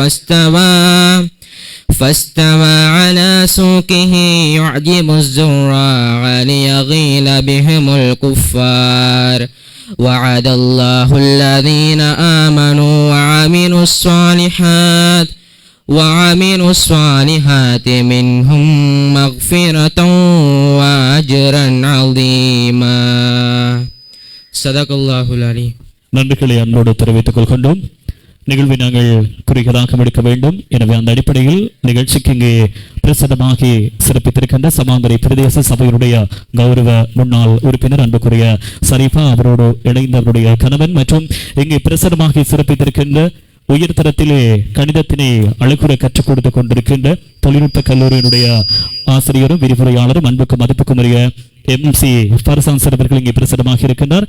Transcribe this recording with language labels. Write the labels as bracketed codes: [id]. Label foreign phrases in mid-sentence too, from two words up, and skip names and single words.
[ar] فاستوى على سوقه يعجب الزراع ليغيظ بهم الكفار وعد الله الذين آمنوا وعملوا الصالحات منهم مغفرة وأجرا عظيما. صدق الله العليم. [ta] நன்றிகளை அன்போடு தெரிவித்துக் கொள்கின்றோம். நிகழ்வை நாங்கள் குறிக்கதாக முடிக்க வேண்டும். எனவே அந்த அடிப்படையில் நிகழ்ச்சிக்கு இங்கே பிரசித்தமாகி சிறப்பித்திருக்கின்ற சமாந்தரை பிரதேச சபையினுடைய கௌரவ முன்னாள் உறுப்பினர் அன்புக்குரிய சரிஃபா அவரோடு இணைந்த அவருடைய கணவன் மற்றும் இங்கே பிரசித்தமாகி சிறப்பித்திருக்கின்ற உயர்தரத்திலே கணிதத்தினை அழகுற கற்றுக் கொடுத்து கொண்டிருக்கின்ற தொழில்நுட்ப கல்லூரியினுடைய ஆசிரியரும் விரிவுரையாளரும் அன்புக்கும் மதிப்புக்கும் உரிய MC ஃபர்சான் சார் அவர்கள் இங்கே பிரசித்தமாக இருக்கின்றார்.